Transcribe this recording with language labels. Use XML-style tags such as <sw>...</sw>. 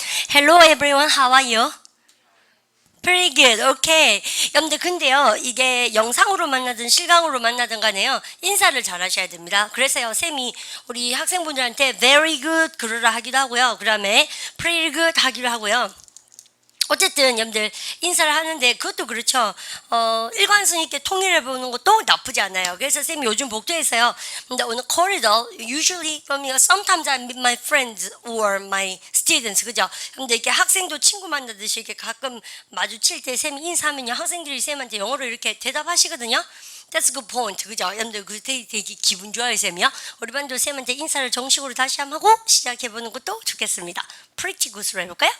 <en>Hello everyone, how are you? Pretty good, okay.</en> <ko>여러분들 근데요, 이게 영상으로 만나든 실강으로 만나든 간에요, 인사를 잘 하셔야 됩니다. 그래서요, 쌤이 우리 학생분들한테</ko> <en>very good</en> <ko>그러라 하기도 하고요. 그 다음에</ko> <en>pretty good</en> <ko>하기로 하고요. 어쨌든 여러분들 인사를 하는데 그것도 그렇죠. 일관성 있게 통일해 보는 것도 나쁘지 않아요. 그래서 쌤이 요즘 복도에서요. 근데 오늘</ko> <en>corridor usually sometimes I meet my friends or my students</en> <ko>그죠? 근데 이렇게 학생도 친구 만나듯이 이렇게 가끔 마주칠 때 쌤이 인사하면요 학생들이 쌤한테 영어로 이렇게 대답하시거든요.</ko> <en>That's a good point.</en> <ko>그죠? 여러분들 그 되게 기분 좋아요, 쌤이요. 우리 반도 쌤한테 인사를 정식으로 다시 한번 하고 시작해보는 것도 좋겠습니다.</ko> <en>Pretty good</en> <ko>으로 해볼까요?</ko>